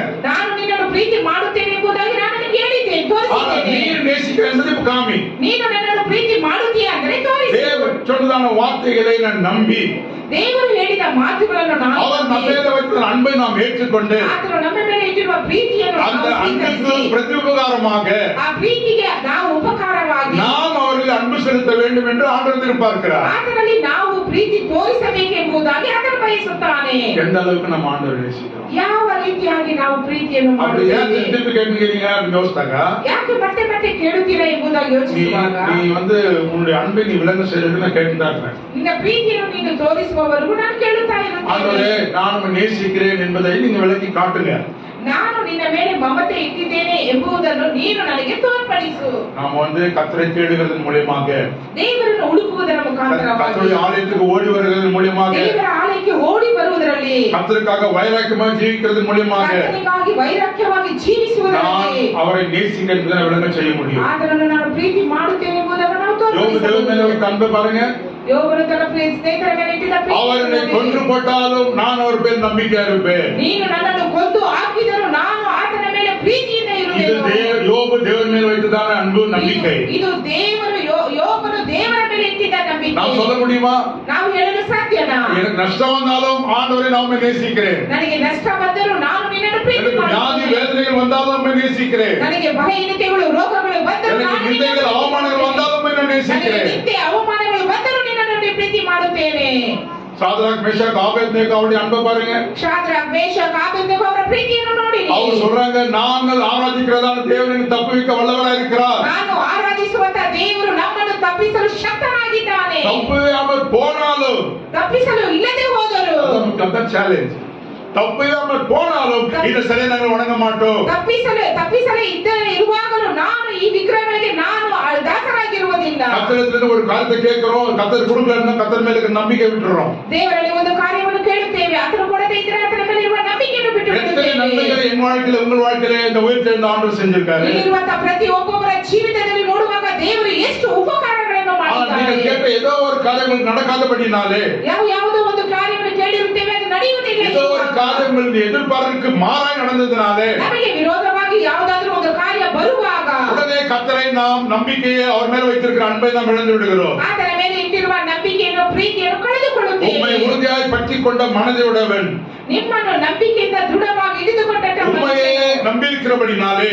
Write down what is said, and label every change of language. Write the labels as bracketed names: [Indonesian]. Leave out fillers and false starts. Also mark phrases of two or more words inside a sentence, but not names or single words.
[Kannada] ನಾನು ನಿನ್ನನ್ನು ಪ್ರೀತಿ ಮಾಡುತ್ತೇನೆ ಎಂಬುದಾಗಿ ನಾನು ನಿನಗೆ ಹೇಳಿದ್ದೇನೆ, ತೋರಿಸಿದ್ದೇನೆ. [Tamil] நீ நேசிக்கிறேன் என்பதை காமி. [Kannada] ನೀನು ನನ್ನನ್ನು ಪ್ರೀತಿ ಮಾಡುತ್ತೀಯಾ ಅಂದರೆ ತೋರಿಸು. [Tamil] தேவன் சொன்னதான வார்த்தைகளை நான் நம்பி, [Kannada] ದೇವರು ಹೇಳಿದ ಮಾತುಗಳನ್ನು ನಾನು [Tamil] அவர் நம்ம மேல வைத்த அன்பை நாம் ஏற்றுக்கொண்டு, [Kannada] ಆತನು ನಮ್ಮ ಮೇಲೆ ಇಟ್ಟಿರುವ ಪ್ರೀತಿಯನ್ನು [Tamil] அந்த [Kannada] ನಾವು [Tamil] அன்புக்கு [Kannada] ಸ್ವೀಕರಿಸಿ, [Tamil] பிரதிஉபகாரமாக [Kannada] ಆ ಪ್ರೀತಿಗೆ ನಾವು ಉಪಕಾರವಾಗಿ [Tamil] நாம் அவர்களுக்கு அன்பு செலுத்த வேண்டும் என்று ஆண்டவர் எதிர்பார்க்கிறார். [Kannada] ಆತನಲ್ಲಿ ನಾವು ಪ್ರೀತಿ ತೋರಿಸಬೇಕೆಂಬುದಾಗಿ ಆತನು ಬಯಸುತ್ತಾನೆ. [Tamil] எந்த அளவுக்கு நம்ம ஆண்டவர் நேசிக்கிறோம்? [Kannada] ಯಾವ ರೀತಿಯಾಗಿ ನಾವು ಪ್ರೀತಿಯನ್ನು [Tamil] அப்படி ஏன் [Kannada] ಮಾಡುತ್ತೇವೆ? [Tamil] திருப்பி கேட்கிறீங்க அப்படின்னு யோசித்தாங்க. [Kannada] ಯಾಕೆ ಮತ್ತೆ ಮತ್ತೆ ಕೇಳುತ್ತೀರಾ ಎಂಬುದಾಗಿ ಯೋಚಿಸುವಾಗ [Tamil] நீ வந்து உன்னுடைய அன்பை நீ விளங்க செய்யறது நான் கேட்டுதான். [Kannada] ನಿನ್ನ ಪ್ರೀತಿಯನ್ನು ನೀನು ತೋರಿಸುವವರೆಗೂ ನಾನು ಕೇಳುತ್ತಾ ಇರುತ್ತೇನೆ. [Tamil] ஆண்டவரே நான் உன்னை நேசிக்கிறேன் என்பதை நீங்க விளக்கி காட்டுங்க. [Kannada] ನಾನು ನಿನ್ನ ಮೇಲೆ ಮಮತೆ ಇಟ್ಟಿದ್ದೇನೆ ಎಂಬುದನ್ನು ನೀನು ನನಗೆ ತೋರ್ಪಡಿಸು. [Tamil] நாம வந்து கர்த்தரை தேடுகிறதன் மூலமாக, [Kannada] ದೇವರನ್ನು ಹುಡುಕುವುದರ ಮುಖಾಂತರವಾಗಿ, [Tamil] கர்த்தருடைய ஆலயத்துக்கு ஓடி வருகிறதன் மூலமாக, [Kannada] ದೇವರ ಆಲಯಕ್ಕೆ ಓಡಿ ಬರುವುದರಲ್ಲಿ, [Tamil] கர்த்தருக்காக வைராக்கியமாக ஜீவிக்கிறதன் மூலமாக [Kannada] ಕರ್ತನಿಗಾಗಿ ವೈರಾಗ್ಯವಾಗಿ [Tamil] நான் [Kannada] ಜೀವಿಸುವುದರಲ್ಲಿ [Tamil] அவரை நேசிக்கிறேன் என்பதை விளங்க செய்ய முடியும். [Kannada] ಆತನನ್ನು ನಾನು ಪ್ರೀತಿ ಮಾಡುತ್ತೇನೆ ಎಂಬುದನ್ನು ನಾವು [Tamil] யோபு தேவன் மேல வைத்த அன்பை பாருங்க. [Kannada] ಯೋಬನು ತನ್ನ ಸ್ನೇಹಿತರ ಮೇಲೆ ಇಟ್ಟಿದ್ದ [Tamil] அவர் என்னை கொன்று [Kannada] ಪ್ರೀತಿ, [Tamil] போட்டாலும் நான் அவர் பேர் நம்பிக்கையா இருப்பேன். [Kannada] ನೀನು ನನ್ನನ್ನು ಕೊಂದು ಹಾಕಿದರೂ ನಾನು ಆತನ ಮೇಲೆ ಪ್ರೀತಿಯಿಂದ [Tamil] இது [Kannada] ಇರುವೆನು. [Tamil] யோபு தேவன் மேல் வைத்ததான அன்பு நம்பிக்கை. [Kannada] ಇದು ದೇವರು ಯೋಬನು ದೇವರ ಮೇಲೆ ಇಟ್ಟಿದ್ದ ನಂಬಿಕೆ. [Tamil] நான் சொல்ல முடியுமா? [Kannada] ನಾವು ಹೇಳಲು ಸಾಧ್ಯನಾ? [Tamil] எனக்கு நஷ்டம் வந்தாலும் ஆண்டவரை நான் உம்மை நேசிக்கிறேன். [Kannada] ನನಗೆ ನಷ್ಟ ಬಂದರೂ ನಾನು ನಿನ್ನನ್ನು ಪ್ರೀತಿ [Tamil] எனக்கு வியாதி [Kannada] ಮಾಡುತ್ತೇನೆ. [Tamil] வேதனைகள் வந்தாலும் உம்மை நேசிக்கிறேன். [Kannada] ನನಗೆ ಬಲಹೀನತೆಗಳು ರೋಗಗಳು ಬಂದರೂ [Tamil] எனக்கு [Kannada] ನಾನು [Tamil] நிந்தைகள் [Kannada] ನಿನ್ನನ್ನು [Tamil] அவமானங்கள் வந்தாலும் உம்மை நான் [Kannada] ನನಗೆ [Tamil] நேசிக்கிறேன். [Kannada] ನಿಂದೆ ಅವಮಾನಗಳು ಬಂದರೂ ನಿನ್ನನ್ನು ಪ್ರೀತಿ ಮಾಡುತ್ತೇನೆ. [Tamil] சாதராக் மேஷாக் ஆபேத்நேகோ அவருடைய அன்பை பாருங்க. [Kannada] ಶಾದ್ರಕ್ ಮೇಷಕ್ ಆಬೇದ್ನೆಗೋ ಅವರ ಪ್ರೀತಿಯನ್ನು ನೋಡಿ. [Tamil] அவங்க சொல்றாங்க, நாங்கள் ஆராதிக்கிறதான தேவனை தப்புவிக்க வல்லவராக இருக்கிறார். [Kannada] ನಾನು ಆರಾಧಿಸುವಂತ ದೇವರು ನಮ್ಮನ್ನು ತಪ್ಪಿಸಲು ಶಕ್ತನಾಗಿದ್ದಾನೆ. [Tamil] தப்பு அவர் போனாலும் [Kannada] ತಪ್ಪಿಸಲು ಇಲ್ಲದೆ ಹೋದರು [Tamil] அதான் சேலஞ்ச். ತಪ್ಪಿದಾமல் போனாலும் இந்த சிலை நாங்கள் வணங்க மாட்டோம். [Kannada] ತಪ್ಪಿಸಲೇ ಇರುವಾಗಲೂ ನಾನು ಈ ವಿಗ್ರಹಗಳಿಗೆ ನಾನು ದಾಸರಾಗಿರುವುದಿಲ್ಲ. [Tamil] ಕರ್ತನಿಂದ ஒரு காரியத்தை கேட்கிறோம், கர்த்தர் கொடுக்கலன்னா கர்த்தர் மேல இருக்க நம்பிக்கை விட்டுறோம். [Kannada] ದೇವರಲ್ಲಿ ಒಂದು ಕಾರ್ಯವನ್ನು ಕೇಳುತ್ತೇವೆ, ಆತನು ಕೊಡದೇ ಇದ್ದರೆ ಆತನ ಮೇಲೆ ಇರುವ ನಂಬಿಕೆಯನ್ನು ಬಿಟ್ಟು ಬಿಡುತ್ತೇವೆ. [Tamil] நன்மைகளை என் வாழ்க்கையில உங்கள் வாழ்க்கையில இந்த உயிர்த்தெழுந்த ಆಂಡவர் செஞ்சிருக்காரு. [Kannada] ಇರುವಂತ ಪ್ರತಿ ಒಬ್ಬೊಬ್ಬರ ಜೀವಿತದಲ್ಲಿ ನೋಡುವಾಗ ದೇವರು ಎಷ್ಟು ಉಪಕಾರಗಳನ್ನು ಮಾಡಿದ್ದಾರೆ. [Tamil] நீங்கள் கேட்ட ஏதோ ஒரு காரியங்கள் நடக்காதபடினாலே, [Kannada] ಯಾವುದೋ ಒಂದು ಕಾರ್ಯವನ್ನು ಕೇಳಿರುತ್ತೇವೆ ಅದು ನಡೆಯುವುದಿಲ್ಲ, [Tamil] ஏதோ ஒரு காரியங்கள் எதிர்பார்ப்புக்கு மாறாய் நடந்ததனாலே, [Kannada] ನಮಗೆ ವಿರೋಧವಾಗಿ ಯಾವುದಾದರೂ ಒಂದು ಕಾರ್ಯ ಬರುವಾಗ [Tamil] உடனே கர்த்தரை நாம் நம்பிக்கையை அவர் மேல வைத்திருக்கிற அன்பை நாம் இழந்து விடுகிறோம். [Kannada] ಆತನ ಮೇಲೆ ಇಟ್ಟಿರುವ ನಂಬಿಕೆಯನ್ನು ಪ್ರೀತಿಯನ್ನು ಕಳೆದುಕೊಳ್ಳುತ್ತೇವೆ. [Tamil] உம்மை உறுதியாய் பற்றிக் கொண்ட மனதை உடையவன், [Kannada] ನಿಮ್ಮನ್ನು ನಂಬಿಕೆಯಿಂದ ದೃಢವಾಗಿ ಹಿಡಿದುಕೊಂಡ [Tamil] உம்மையே நம்பியிருக்கிறபடினாலே